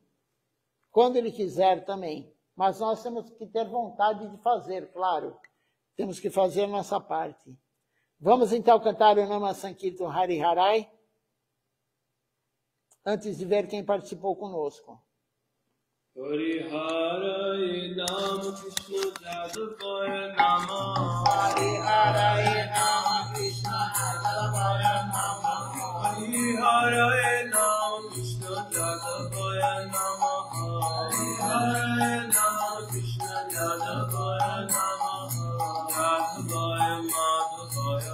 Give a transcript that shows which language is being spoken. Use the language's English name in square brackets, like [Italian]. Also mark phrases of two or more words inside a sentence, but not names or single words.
[Portuguese] Quando ele quiser também. Mas nós temos que ter vontade de fazer, claro. Temos que fazer a nossa parte. Vamos então cantar o Nama Sankirtan Hari Harai, antes de ver quem participou conosco. [Sanskrit] Hari Harai Nama Krishna Jadavaya Nama Hari Harai Nama Krishna Jadavaya Nama Hari Harai Nama Krishna Jadavaya Nama Hari Harai Nama Krishna Jadavaya Nama Jadavaya Madhavaya